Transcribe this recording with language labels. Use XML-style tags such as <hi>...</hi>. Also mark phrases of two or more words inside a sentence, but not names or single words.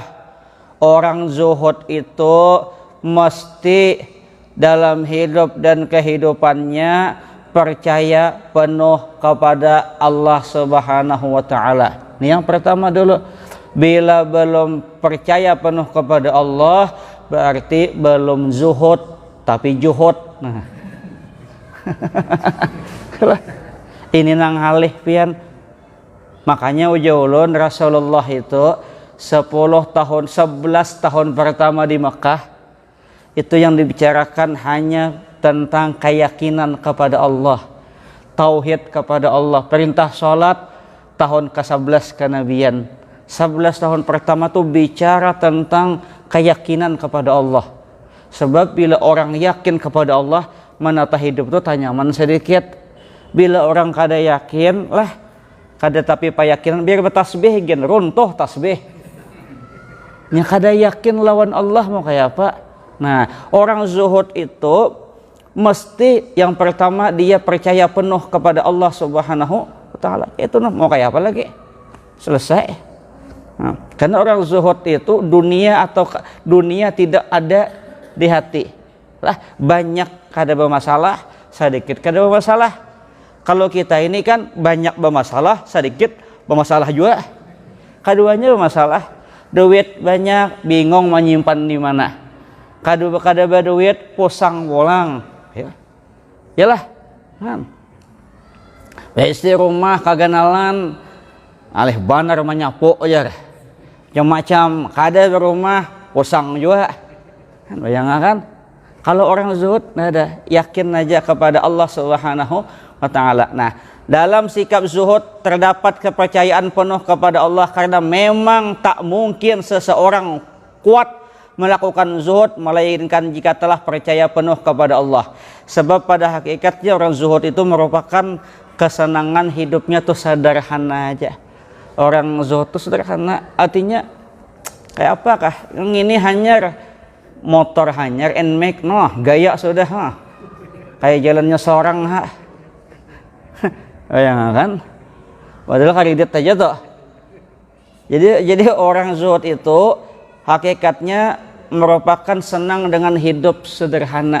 <id>Orang zuhud itu mesti dalam hidup dan kehidupannya percaya penuh kepada Allah</id> <ar>سبحانه وتعالى.</ar> <id>Ini yang pertama dulu. Bila belum percaya penuh kepada Allah, berarti belum zuhud tapi juhud. Nah.</id> <bjn>Ini nang halih pian.</bjn> <id>Makanya ujulun Rasulullah itu 11 tahun pertama di Mekah itu yang dibicarakan hanya tentang keyakinan kepada Allah, tauhid kepada Allah, perintah sholat. Tahun ke-11 kenabian, 11 tahun pertama tuh bicara tentang keyakinan kepada Allah. Sebab bila orang yakin kepada Allah,</id> <bjn>menata hidup tuh tanyaman sedikit. Bila orang kada yakin lah, kada tapi payakinan biar bertasbih gen runtuh tasbih. Nya kada yakin lawan Allah mau kayak apa?</bjn> <id>Nah, orang zuhud itu mesti yang pertama dia percaya penuh kepada Allah</id> <ar>سبحانه وتعالى.</ar> <bjn>Itu mau kayak apa lagi? Selesai.</bjn> <id>Nah, karena orang zuhud itu dunia tidak ada di hati.</id> <bjn>Lah, banyak kada bermasalah, sedikit kada bermasalah.</bjn> <id>Kalau kita ini kan banyak bermasalah, sedikit bermasalah juga. Keduanya bermasalah. Duit banyak, bingung menyimpan di mana.</id> <bjn>Kada berduit, pusang bolang. Yalah, istri rumah kaganalan, alih banar menyapu aja, macam kada berumah, pusang juga.</bjn> <id>Bayangkan, kalau orang zuhud, ada yakin aja kepada Allah</id> <ar>سبحانه وتعالى.</ar> <id>Nah, dalam sikap zuhud terdapat kepercayaan penuh kepada Allah, karena memang tak mungkin seseorang kuat melakukan zuhud melainkan jika telah percaya penuh kepada Allah. Sebab pada hakikatnya orang zuhud itu merupakan kesenangan hidupnya tuh sederhana aja.</id> <bjn>Orang zuhud itu sederhana, artinya kayak apakah yang ini hanyar motor hanyar nmax gaya sudah kayak jalannya seorang ya kan, padahal kredit aja tuh.</bjn> <id>Jadi orang zuhud itu hakikatnya merupakan senang dengan hidup sederhana.</id>